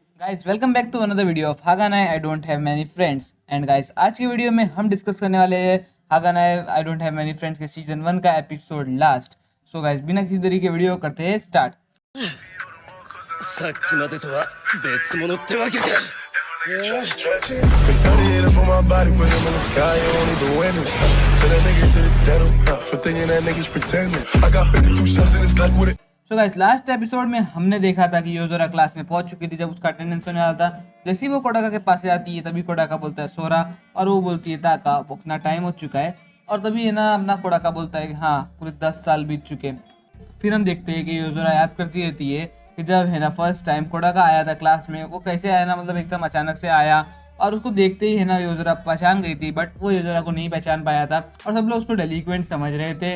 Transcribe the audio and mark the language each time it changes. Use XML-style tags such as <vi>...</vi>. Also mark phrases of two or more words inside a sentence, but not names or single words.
<en>guys welcome back to another video of Haganai I Don't Have Many Friends. and guys</en> <hi>आज की वीडियो में हम डिस्कस करने वाले हैं हागानाई आई डोंट हैव मैनी फ्रेंड्स के सीजन 1 का</hi> <en>episode last. so guys</en> <hi>बिना किसी देरी के वीडियो करते हैं स्टार्ट।</hi> <ja>さっきまでとは別物ってわけか。</ja> <en>Been 38 up on my body, put him in the sky, you don't need the winners. Send that nigga to the denim, for thinking that nigga's pretending. I got 52 cents in his back with it. so guys last episode</en> <hi>में हमने देखा था कि योजोरा क्लास में पहुंच चुकी थी जब उसका अटेंडेंस होने वाला था। जैसे ही वो कोडाका के पास जाती है तभी कोडाका बोलता है सोरा, और वो बोलती है ताका उतना टाइम हो चुका है। और तभी है ना अपना कोडाका बोलता है कि हाँ पूरे 10 साल बीत चुके। फिर हम देखते हैं कि योजोरा याद करती रहती है कि जब है ना</hi> <en>first time</en> <hi>कोडाका आया था क्लास में, वो कैसे आया ना, मतलब एकदम अचानक से आया और उसको देखते ही है ना योजोरा पहचान गई थी, बट वो योजोरा को नहीं पहचान पाया था और सब लोग उसको डेलिक्वेंट समझ रहे थे।</hi>